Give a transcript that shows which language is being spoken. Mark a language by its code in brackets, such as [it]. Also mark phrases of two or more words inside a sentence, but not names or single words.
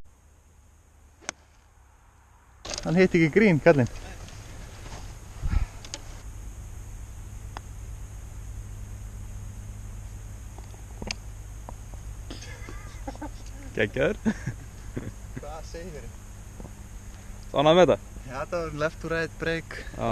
[is] Hann hitti ekki grín, kallinn. Geggjaður. Hvað segir þér? Ánægður með þetta? Já, þetta var [en] left to right break. [is] Já.